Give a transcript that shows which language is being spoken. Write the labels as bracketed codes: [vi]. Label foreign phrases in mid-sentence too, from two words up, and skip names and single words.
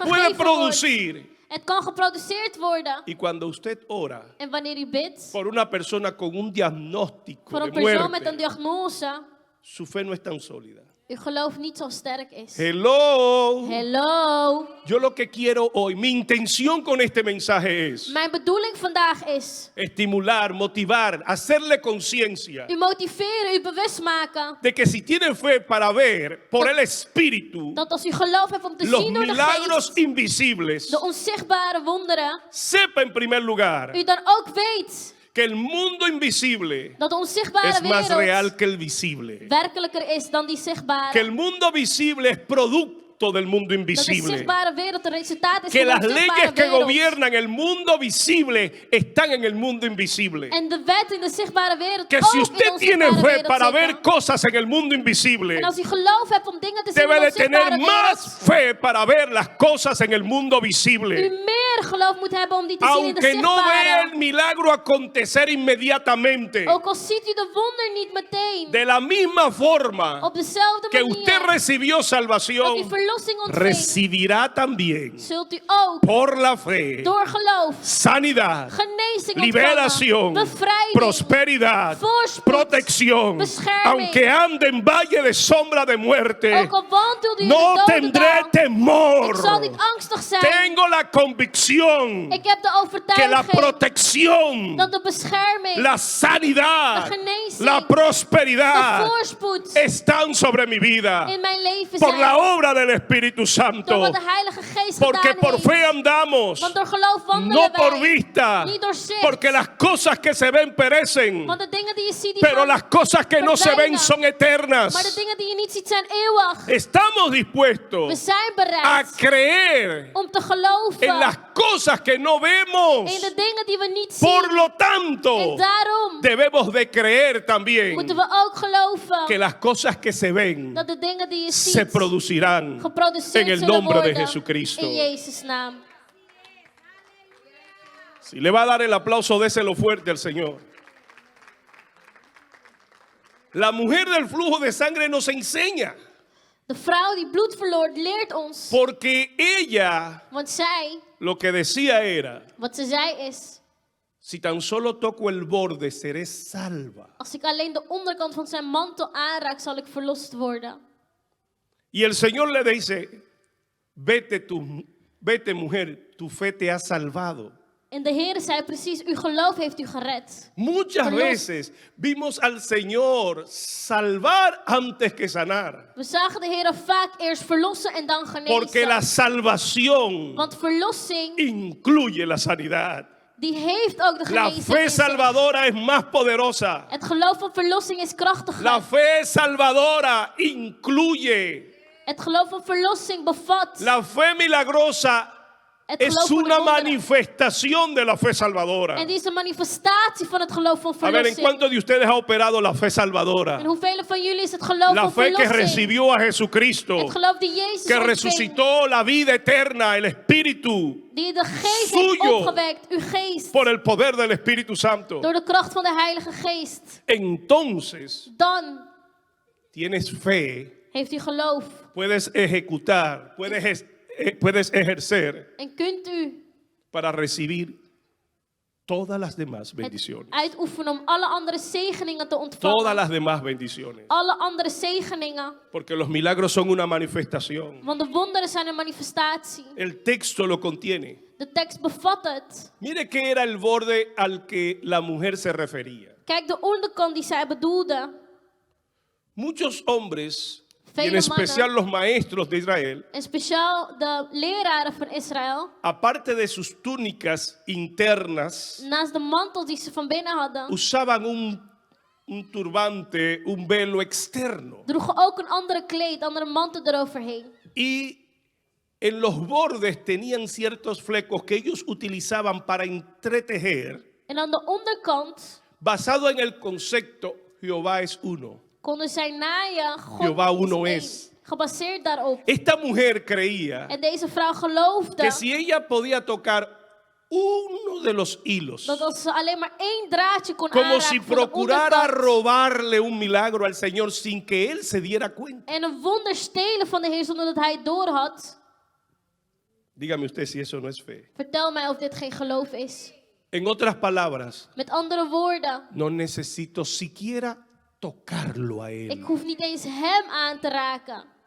[nl] gegeven wordt, [es] producir [nl] Het kan geproduceerd worden. [es] Y cuando usted ora [nl] En wanneer u bidt [es] por una persona con un diagnóstico [nl] voor de een persoon met een [es] muerte, [nl] diagnose, [es] su fe no es tan sólida. [nl] uw geloof niet zo sterk is. Hello. Hello. [es] Yo lo que quiero hoy, mi intención con este mensaje es [nl] Mijn bedoeling vandaag is [es] estimular, motivar, hacerle conciencia [nl] u motiveren, u bewust maken [es] de que si tiene fe para ver por el Espíritu [nl] dat als u geloof hebt om te [es] los [nl] zien door de [es] milagros [nl] geest, [es] invisibles, [nl] de onzichtbare wonderen, [es] sepa en primer lugar [nl] u dan ook weet [es] que el mundo invisible [nl] dat de onzichtbare [es] es más real [nl] wereld [es] que el visible. [nl] werkelijker is dan die [es] Que [nl] zichtbare. [es] el mundo visible es producto del mundo [nl] Dat de [es] invisible. [nl] zichtbare wereld een resultaat is [es] Que [nl] van [es] las [nl] de [es] leyes [nl] onzichtbare [es] que [nl] wereld. [es] gobiernan el mundo visible están en el mundo invisible. [nl] En de wet in de zichtbare wereld [es] Que [nl] ook [es] si [nl] in [es] usted [nl] de [es] tiene [nl] onzichtbare [es] fe [nl] wereld [es] para [nl] zitten. [es] ver cosas en el mundo invisible, [nl] En als u geloof hebt om dingen te zien in [es] debe [nl] de [es] de tener [nl] onzichtbare [es] más [nl] wereld, [es] fe para ver las cosas en el mundo [nl] u [es] visible. [nl] meer geloof moet hebben om die te zien in de [es] Aunque no vea [nl] zichtbare. [es] el milagro acontecer inmediatamente, [nl] Ook al ziet u de wonder niet meteen, [es] de la misma forma [nl] op dezelfde [es] que usted [nl] manier [es] recibió [nl] dat u [es] salvación, [nl] verlossing ontvangt, [es] recibirá también [nl] zult u ook [es] por la fe [nl] door geloof [es] sanidad, [nl] genezing [es] liberación, [nl] ontvangen, bevrijding, [es] prosperidad, [nl] voorspoed, [es] protección. [nl] bescherming. [es] Aunque ande en valle de sombra de muerte, [nl] ook al wandelt u in [es] no [nl] de dode [es] tendré [nl] dal, ik [es] temor. [nl] zal niet angstig zijn. [es] Tengo la convicción [nl] Ik heb de [es] que la [nl] overtuiging [es] protección, [nl] dat de bescherming, [es] la sanidad, [nl] de genezing, [es] la [nl] de [es] prosperidad [nl] voorspoed [es] están sobre mi vida [nl] in mijn leven [es] por [nl] zijn. [es] la obra del Espíritu [nl] Door [es] Santo. [nl] wat de Heilige Geest [es] Porque [nl] gedaan [es] por [nl] heeft. [es] fe andamos, [nl] Want door geloof [es] no [nl] wandelen [es] por [nl] wij. [es] vista, [nl] Niet door zicht. [es] porque las cosas que se ven perecen, [nl] Want de dingen die je ziet, die [es] pero [nl] gaan. [es] las cosas que no se ven son [nl] Maar de [es] eternas. [nl] dingen die je niet ziet zijn eeuwig. [es] Estamos [nl] We [es] dispuestos [nl] zijn [es] a [nl] bereid [es] creer [nl] om te geloven [es] en las cosas que no [nl] in [es] vemos. [nl] de dingen die we niet zien. [es] Por lo [nl] En [es] tanto, [nl] daarom [es] debemos de creer [nl] moeten [es] también [nl] we ook geloven [es] que las cosas que se ven [nl] dat de dingen die je [es] se [nl] ziet [es] producirán [nl] geproduceerd [es] en el [nl] zullen [es] nombre de [nl] worden [es] Jesucristo. [nl] in Jezus' naam. [es] Si le va a dar el aplauso, déselo fuerte al Señor. La mujer del flujo de sangre nos enseña, [nl] De vrouw die bloed verloor leert ons, [es] porque ella [nl] want zij, [es] lo que decía era, [nl] wat ze zei is, [es] si tan solo toco el borde, seré salva. [nl] als ik alleen de onderkant van zijn mantel aanraak, zal ik verlost worden. [es] Y el Señor le dice, vete mujer, tu fe te ha salvado. [nl] En de Heer zei precies, uw geloof heeft u gered. [es] Muchas [nl] Verlos- [es] veces vimos al Señor salvar antes que sanar, [nl] We zagen de Heer vaak eerst verlossen en dan [es] porque la [nl] genezen. [es] salvación [nl] Want verlossing, [es] incluye la sanidad. [nl] die heeft ook de [es] La [nl] genezing [es] fe [nl] in zich. [es] salvadora es más poderosa. [nl] Het geloof van verlossing is krachtiger. [es] La fe salvadora incluye. [nl] Het geloof van verlossing bevat. [es] La fe milagrosa [nl] Het [es] es [nl] geloof van de [es] una [nl] wonderen. [es] manifestación de la fe salvadora. [nl] En die is een manifestatie van het geloof van [es] A ver, ¿en [nl] verlossing. [es] cuántos de ustedes ha operado la fe salvadora? [nl] En hoeveel van jullie is het geloof [es] La [nl] van [es] fe que [nl] verlossing? [es] recibió a Jesucristo, [nl] Het geloof die Jezus [es] que [nl] ontving, [es] resucitó la vida eterna, el Espíritu, [nl] die de geest heeft [es] suyo. [nl] opgewekt, uw geest, [es] por el poder del Espíritu Santo. [nl] door de kracht van de Heilige Geest. [es] Entonces, [nl] Dan [es] tienes fe, [nl] heeft u geloof [es] puedes ejecutar, puedes ejercer [nl] en kunt u [es] para recibir todas las demás [nl] het [es] bendiciones. [nl] uitoefenen om alle andere zegeningen te [es] Todas [nl] ontvangen. [es] las demás bendiciones. [nl] Alle andere zegeningen, [es] Porque los milagros son una manifestación. [nl] want de wonderen zijn een manifestatie. [es] El texto lo contiene. [nl] De tekst bevat het. [es] Mire qué era el borde al que la mujer se refería. [nl] Kijk, de onderkant die zij bedoelde. [es] Muchos hombres, y en [nl] Vele [es] especial los maestros de Israel, [nl] En speciaal de leraren van Israël, [es] aparte de sus túnicas internas, [nl] naast de mantel die ze van binnen hadden, [es] usaban un turbante, un velo externo. [nl] droegen ook een andere kleed, andere mantel eroverheen. [es] Y en los bordes tenían ciertos flecos que ellos utilizaban para entretejer, [nl] En aan de onderkant [es] basado en el concepto Jehová es uno. [nl] konden zij naaien, God [es] Jehová uno [nl] is [es] es. [nl] één, gebaseerd daarop. [es] Esta mujer creía [nl] En deze vrouw geloofde [es] que si ella podía tocar uno de los hilos, [nl] dat als ze alleen maar één draadje kon [es] como [nl] aanraken [es] si [nl] van de [es] procurara [nl] onderkant [es] robarle un milagro al Señor sin que él se diera cuenta, [nl] en een wonder stelen van de Heer zonder dat hij het door had, [es] Dígame usted si eso no es fe. [nl] Vertel mij of dit geen geloof is. [es] En otras palabras, [nl] Met andere woorden, [es] no necesito siquiera tocarlo a [nl] ik [es] él. [nl] hoef niet eens hem aan te raken.